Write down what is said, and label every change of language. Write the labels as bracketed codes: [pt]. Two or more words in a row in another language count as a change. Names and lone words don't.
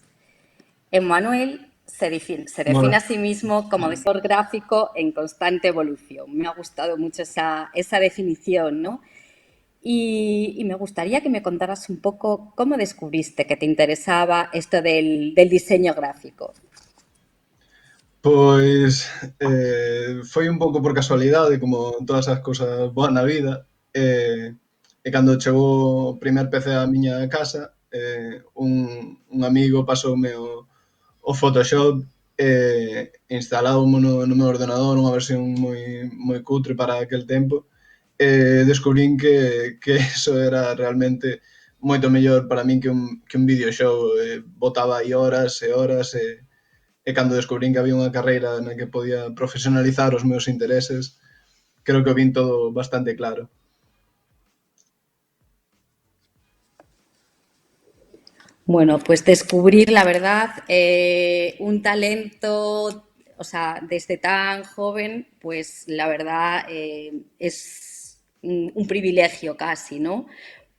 [es] Emanuel se define a sí mismo como diseñador gráfico en constante evolución. Me ha gustado mucho esa definición, ¿no? Y me gustaría que me contaras un poco cómo descubriste que te interesaba esto del diseño gráfico. [gl] Pois foi un pouco por casualidade, como todas as cousas boas na vida, e cando chegou o primer PC á miña casa, un amigo pasoume o Photoshop instalábamo no meu ordenador unha versión moi cutre para aquel tempo, descubrín que eso era realmente moito mellor para min que un videoxogo. Botaba aí horas e horas e cando descubrín que había unha carreira na que podía profesionalizar os meus intereses, creo que o vin todo bastante claro. [es] Bueno, pues descubrir, la verdad, un talento, o sea, desde tan joven, pues la verdad es un privilegio casi, ¿no?